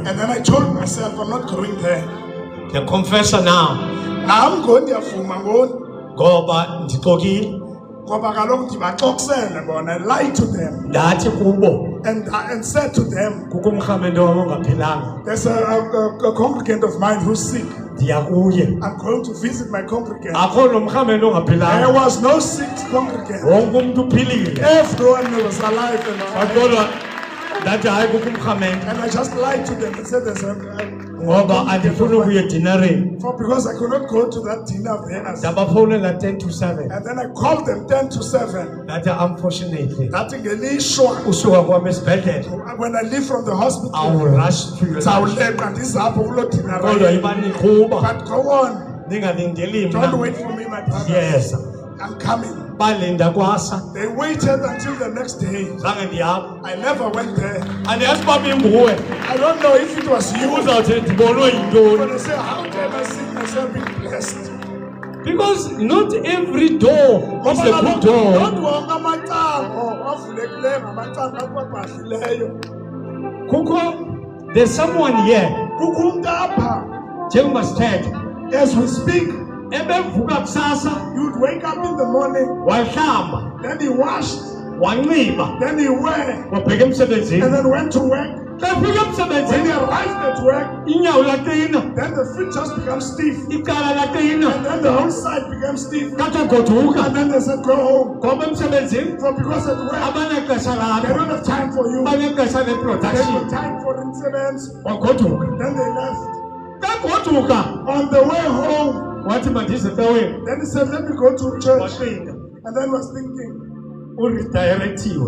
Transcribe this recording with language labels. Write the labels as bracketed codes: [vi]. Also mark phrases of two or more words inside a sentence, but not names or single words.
[en] And then I told myself, I'm not going there. [xh] Ndiyaconfessa now [en] Now I'm going there for my own. [xh] ngoba ndixokile. ngoba kaloku ndibaxoksele bona. [en] I lied to them [xh] ndathi kubo [en] and said to them, [xh] kukho umrhamendo wam ongaphilanga [en] there's a congregant of mine who's sick. [xh] ndiya kuye. [en] I'm going to visit my congregant. [xh] Akho nomrhamendo [en] There [xh] ongaphilanga, [en] was no sick congregant. [xh] wonke umntu uphilile. [en] Everyone was alive [xh] Kodwa ndathi hayi kukho umrhamendo [en] and I just lied to them and said there's a [xh] ngoba andifuni ukuya edinareni. [en] because I could not go to that dinner there. [xh] Ndabafowunela 10 to 7 [en] And then I called them 10 to 7. [xh] ndathi unfortunately That ngelishwa usuka kwam esibhedlele [en] when I leave from the I hospital. will rush to your lunch. [xh] Ndizawuleqa ndizapho kuloo dinner. Kodwa imani qhuba [en] But go on. [xh] ningalindeli [en] Don't [xh] mna. [en] wait for me, my brother. Yes, I'm coming. [xh] balinda kwasa [en] They waited until the next day. [xh] zange ndihamba. [en] I never went there. [xh] Andiyazi uba binguwe [en] I don't know if it was you. [xh] uzawuthi ndibonwe yintoni. [en] When I say, how can I see myself being blessed? Because not every door is a good door. Don't walk [xh] amacango avulekileyo ngamacango akwabhadlileyo. Kukho, [en] there's someone here [xh] Kukho umntu apha. njengoba sithetha [en] As we speak, [xh] ebevuka kusasa [en] you'd wake up in the morning, [xh] wahlamba [en] then he washed, [xh] wanxiba [en] then he wear, [xh] wabheka emsebenzini. [en] and then went to work. [xh] Xa efika [en] When he [xh] emsebenzini [en] arrived at work, [xh] inyawo laqina, [en] then the feet just become stiff, [xh] icala laqina, [en] and then the whole side becomes stiff. [xh] kathi goduka [en] And then they said, go home. [xh] ngoba emsebenzini [en] For because at work, [xh] abanexesha [en] they [xh] lakho, [en] don't have time for you. [xh] banexesha [en] They have [xh] leproduction. [en] time for incidents. [xh] Wagoduka, [en] Then they left. [xh] kagoduka [en] On the way home, [xh] wathi mandize ecaweni, [en] then he said, let me go to church. [xh] waqina [en] And then was thinking, [xh] uridirectiwe